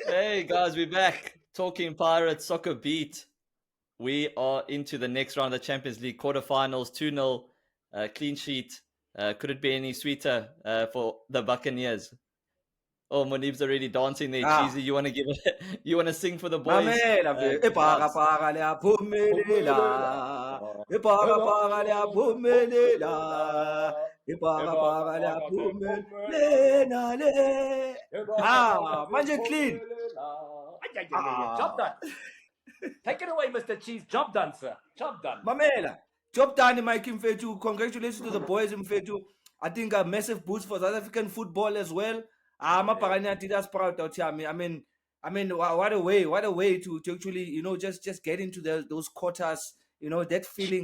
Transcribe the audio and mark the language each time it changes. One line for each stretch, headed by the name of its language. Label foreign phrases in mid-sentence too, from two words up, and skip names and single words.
English: Hey guys, we're back talking Pirates Soccer Beat. We are into the next round of the Champions League quarterfinals. 2-0 clean sheet. Could it be any sweeter for the Buccaneers? Oh, Moeneeb's already dancing there. Cheesy, you want to give it? You want to sing for the boys?
Zulu: Mamela ipaka le aphumelela ipaka le aphumelela ipaka le aphumelela le manje clean.
English: Job done. Take it away, Mr. Cheese. Job done, sir. Job done. Mamela, job done, Mike Mfethu. Congratulations to the boys Mfethu. I think a massive boost for South African football as well. Mapagania did us proud out here. I mean, what a way to actually, just get into those quarters, that feeling.